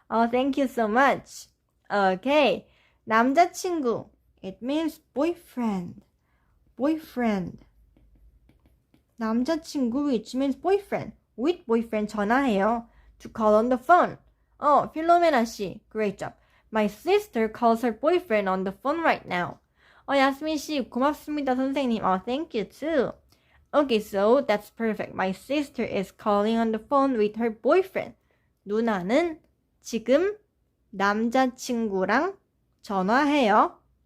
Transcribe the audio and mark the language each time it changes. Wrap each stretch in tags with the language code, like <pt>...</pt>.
<en>Thank you so much. Okay. 남자친구, it means boyfriend. 남자친구, which means boyfriend. With boyfriend 전화해요. To call on the phone. 필로메나 씨, great job. My sister calls her boyfriend on the phone right now.</en> <ko>야스민 씨, 고맙습니다, 선생님.</ko> <en>Thank you too. Okay, so that's perfect. My sister is calling on the phone with her boyfriend.</en> <ko>누나는 지금 남자친구랑 전화해요.</ko>